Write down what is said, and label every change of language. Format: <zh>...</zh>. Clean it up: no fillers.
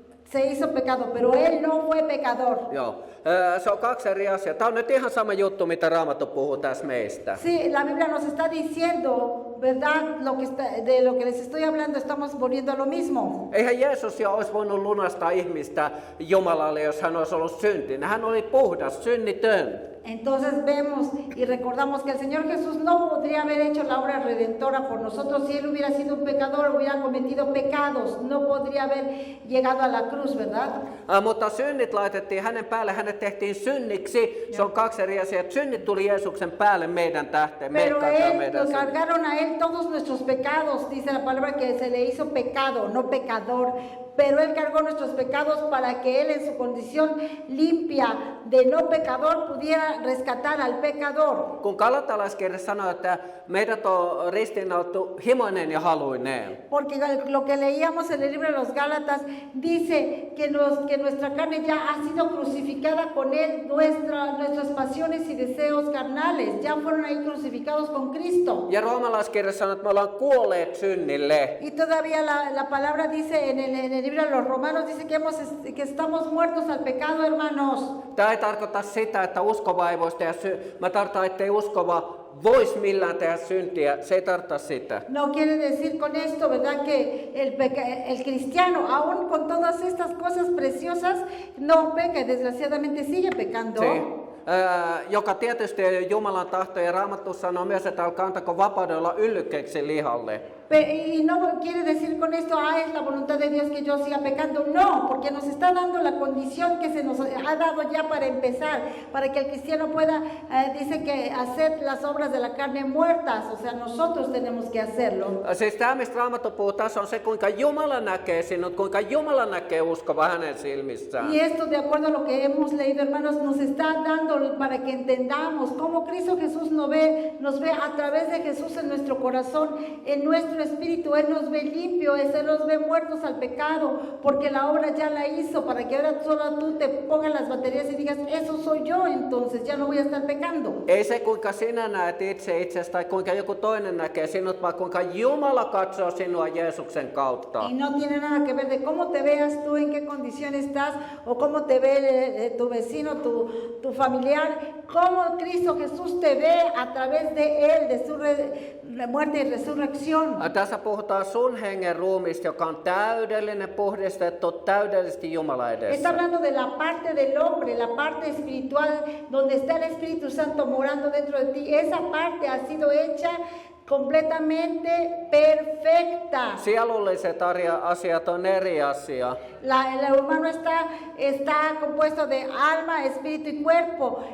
<es>Se hizo pecado, pero él no fue pecador.</es> <fi>Joo. Se on kaksi eri asiaa. Tämä on nyt ihan sama juttu, mitä Raamattu puhuu tässä meistä.</fi> <es>Sí, la Biblia nos está diciendo, ¿verdad? De lo que les estoy hablando, estamos volviendo a lo mismo.</es> <fi>Eihän Jeesus jo olisi voinut lunastaa ihmistä Jumalalle, jos hän olisi ollut syntinen. Hän oli puhdas, synnitön.</fi> <es>Entonces vemos y recordamos que el Señor Jesús no podría haber hecho la obra redentora por nosotros si Él hubiera sido un pecador, hubiera cometido pecados, no podría haber llegado a la cruz, ¿verdad?</es> <fi>Mutta synnit laitettiin hänen päälle, hänet tehtiin synniksi. Se on kaksi eri asiaa. Synnit tuli Jeesuksen päälle meidän tähteen,</fi> <es>Pero</es> <fi>meidän</fi> <es>Él, nos</es> <fi>synnit.</fi> <es>cargaron a Él todos nuestros pecados, dice la palabra que se le hizo pecado, no pecador. Pero Él cargó nuestros pecados para que Él en su condición limpia de no pecador pudiera rescatar al pecador.</es> <fi>Kun Galatalaiskirja sanoo, että meidät on ristiinnaulittu himoinen ja haluineen.</fi> <es>Porque lo que leíamos en el libro de los Gálatas dice que nuestra carne ya ha sido crucificada con Él, nuestras pasiones y deseos carnales ya fueron ahí crucificados con Cristo.</es> <fi>Ja roomalaiskirja sanoo, että me ollaan kuolleet synnille.</fi> <es>Y todavía la palabra dice en el libro de los Romanos, dice que estamos muertos al pecado, hermanos.</es> <fi>Tämä ei tarkoita sitä, että uskova ei voisi tehdä Mä tarkoitan, ettei uskova voisi millään tehdä syntiä. Se ei tarkoita sitä.</fi> <es>No quiere decir con esto, ¿verdad? Que el cristiano, aún con todas estas cosas preciosas, no peca y desgraciadamente sigue pecando.</es> <fi>Joka tietysti ei ole Jumalan tahto, ja Raamattu sanoo myös, että älkää antako vapaudella yllykkeeksi lihalle.</fi> <es>Y no quiere decir con esto, es la voluntad de Dios que yo siga pecando. No, porque nos está dando la condición que se nos ha dado ya para empezar, para que el cristiano pueda, dice que hacer las obras de la carne muertas, o sea, nosotros tenemos que hacerlo.</es> <fi>Siis tämä, mistä Raamattu puhuu tässä, on se, kuinka Jumala näkee sinut, kuinka Jumala näkee uskova hänen silmissään.</fi> <es>Y esto, de acuerdo a lo que hemos leído, hermanos, nos está dando para que entendamos cómo Cristo Jesús nos ve a través de Jesús en nuestro corazón, en nuestro espíritu, Él nos ve limpios, Él nos ve muertos al pecado, porque la obra ya la hizo, para que ahora solo tú te pongas las baterías y digas, eso soy yo, entonces ya no voy a estar pecando.</es> <fi>Ei se kuinka sinä näet itsestäsi tai kuinka joku toinen näkee sinut, vaan kuinka Jumala katsoo sinua Jeesuksen kautta.</fi> <es>Y no tiene nada que ver de cómo te veas tú, en qué condición estás, o cómo te ve tu vecino, tu familiar, cómo Cristo Jesús te ve a través de Él, de su muerte y resurrección.</es> <fi>Tässä puhutaan sun hengen ruumista, joka on täydellinen, puhdistettu, täydellisesti Jumala</fi> <es>Está</es> <fi>edessä.</fi> <es>hablando de la parte del hombre, la parte espiritual, donde está el Espíritu Santo morando dentro de ti. Esa parte ha sido hecha completamente perfecta.</es> <fi>Sielulliset asiat on eri asia.</fi> <es>El humano está compuesto de alma, espíritu y cuerpo.</es>